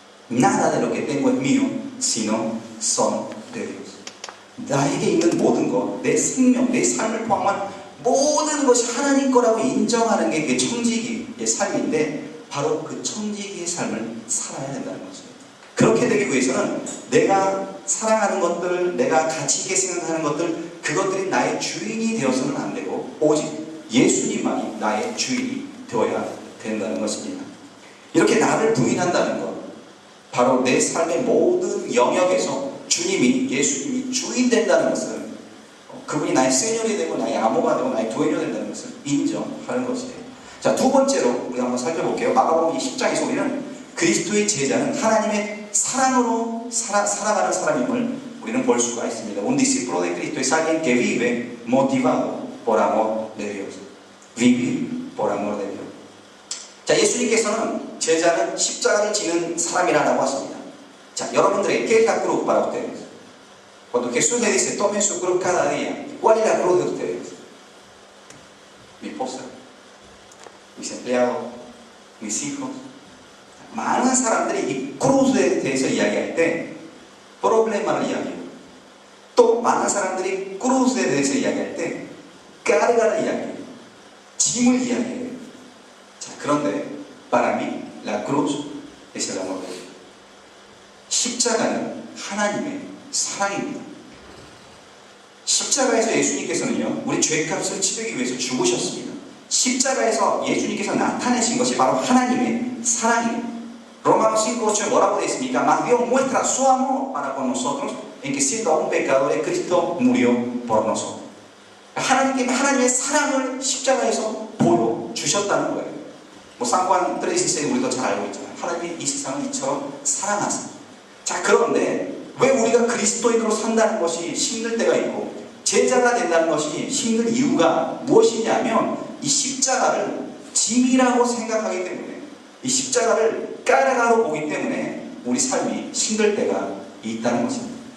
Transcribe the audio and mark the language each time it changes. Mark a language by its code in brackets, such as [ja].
[es] Nada de lo que tengo es mío, sino son de Dios. [ko] 나에게 있는 모든 것, 내 생명, 내 삶을 포함한 모든 것이 하나님 거라고 인정하는 게 그게 청지기의 삶인데, 바로 그 청지기의 삶을 살아야 된다는 거죠. 그렇게 되기 위해서는 내가 사랑하는 것들, 내가 가치 있게 생각하는 것들, 그것들이 나의 주인이 되어서는 안 되고 오직 예수님만이 나의 주인이 되어야 된다는 것입니다. 이렇게 나를 부인한다는 것, 바로 내 삶의 모든 영역에서 예수님이 주인 된다는 것은, 그분이 나의 세뇨리 되고 나의 아모가 되고 나의 두에뇨 된다는 것을 인정하는 것이에요. 자, 두 번째로 우리 한번 살펴볼게요. 마가복음 10장에서 우리는 그리스도의 제자는 하나님의 사랑으로 살아가는 사람임을 우리는 볼 수가 있습니다. [es] Un discípulo de Cristo es alguien que vive motivado por amor de Dios. Vivir por amor de Dios. [ko] 자, 예수님께서는 제자는 십자가를 지는 사람이라고 하십니다. 자, 여러분들에게 [es] ¿qué es la cruz para ustedes? Cuando Jesús le dice tomen su cruz cada día, ¿cuál es la cruz de ustedes? Mi esposa, mis empleados, mis hijos. [ko] 많은 사람들이 이 크루즈에 대해서 이야기할 때 프로블레마를 이야기해요. 또 많은 사람들이 크루즈에 대해서 이야기할 때 까르가를 이야기해요. 짐을 이야기해요. 자, 그런데 [es] para mí la cruz es el amor de Dios. [ko] 십자가는 하나님의 사랑입니다. 십자가에서 예수님께서는요, 우리 죄값을 치르기 위해서 죽으셨습니다. 십자가에서 예수님께서 나타내신 것이 바로 하나님의 사랑이에요. Romanos 5:8 뭐라고 되어 있습니까? [es] Mas Dios muestra su amor para con nosotros en que siendo aún pecadores Cristo murió por nosotros. [ko] 하나님의 사랑을 십자가에서 보여주셨다는 거예요. 뭐 상관 3:16 우리도 잘 알고 있잖아요. 하나님이 이 세상을 이처럼 사랑하사. 자, 그런데 왜 우리가 그리스도인으로 산다는 것이 힘들 때가 있고 제자가 된다는 것이 힘든 이유가 무엇이냐면 이 십자가를 짐이라고 생각하기 때문에, 이 십자가를 까르가로 보기 때문에 우리 삶이 힘들 때가 있다는 것입니다.